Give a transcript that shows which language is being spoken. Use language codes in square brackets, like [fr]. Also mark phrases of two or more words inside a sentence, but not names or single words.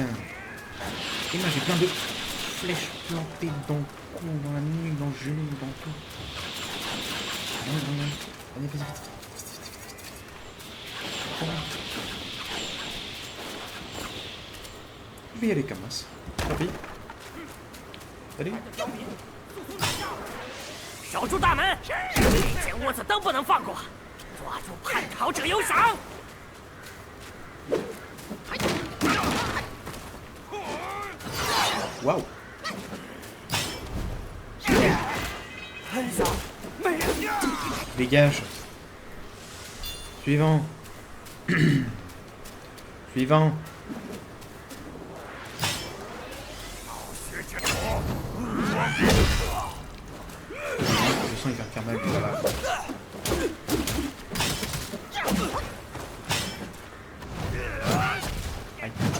[fr] Et moi j'ai plein de flèches plantées dans le cou, dans la nuque, dans le genou, dans tout. Allez, vas-y, vite. Je vais y aller comme ça. Allez. Allez. [zh] 守住大门，一间窝子都不能放过，抓住叛逃者有赏。 [fr] Waouh. [zh] 很少，没人。 [fr] Dégage. Suivant. Suivant. Je sens qu'il va me faire mal. Voilà. Aïe.